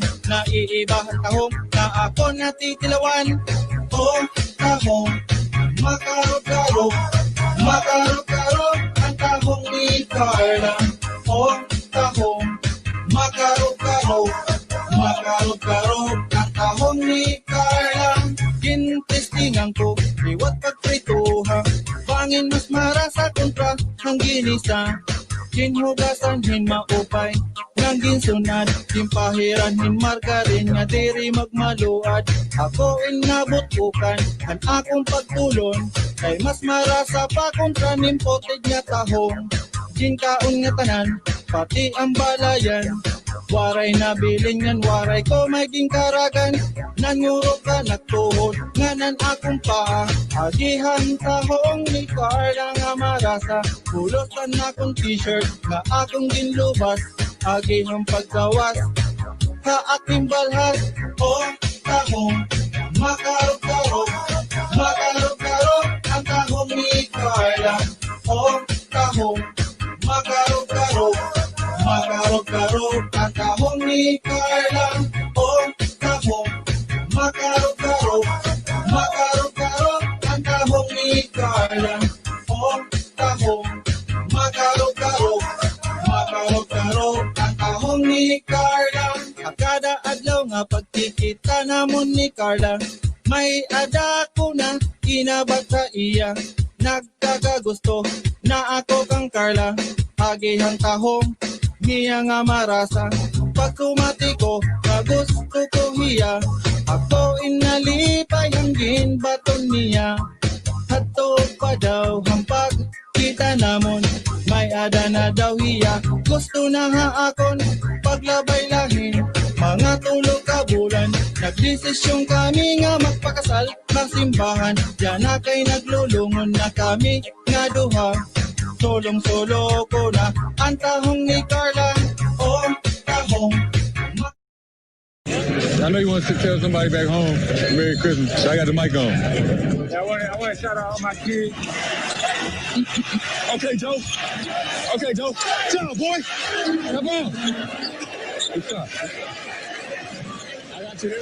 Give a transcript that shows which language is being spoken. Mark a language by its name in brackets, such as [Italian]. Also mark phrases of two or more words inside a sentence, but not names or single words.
[Waray] Naiibahan tahong na ako natitilawan. Oh, tahong, makarog-karog. Makarog-karog ang tahong ni Carla. Oh, tahong, makarog-karog. Makarog-karog ang tahong ni Carla. Gintestingan ko, liwat pagprituha. Pangin mas marasa kontra ang ginisa. Ginhugasan hin maupay, nang ginsunad. Gimpahiran hin margarin nga diri magmaluad. Ako in nabutukan, ang akong pagtulon. Kay mas marasa pa kontra nimpotig nga tahong. Ginkaon nga tanan, pati ang balayan. Waray na bilin ngan, waray ko may gingkaragan. Nangurog ka nagtuhod, nganan akong paa. Agihan tahong ni Carla nga marasa. Pulotan akong t-shirt, nga akong ginlubas. Agihang pagkawas, sa aking balhat. O tahong makarog-karog, makarog-karog ang tahong ni Carla. O tahong makarog-karog, makarog-karog ang tahong ni Carla. O tahong makarog-karog, makarog-karog ang tahong ni Carla. O tahong makarog-karog, makarog-karog ang tahong ni Carla. Kada adlaw nga pagkikita namon ni Carla, may ada ko na kinabata iya. Nagkakagusto na ako kang Carla, hagihang tahong niya nga marasa. Pag kumati ko, kagusto ko hiya, ako inalipay ang ginbaton niya. Hato pa daw hampag kita namon, may ada na daw hiya. Gusto na nga akon paglabay lahin, mga tulog ka bulan. Nagdesisyon kami nga magpakasal ng simbahan, yan na kay naglulungon na kami nga duha. Solong-solo ko na ang tahong ni Carla. O tahong [English] I know you want to tell somebody back home Merry Christmas, so I got the mic on. I want to shout out all my kids. Okay, Joe. Okay, Joe. Shut up, boy. Come on. Good shot. I got you there.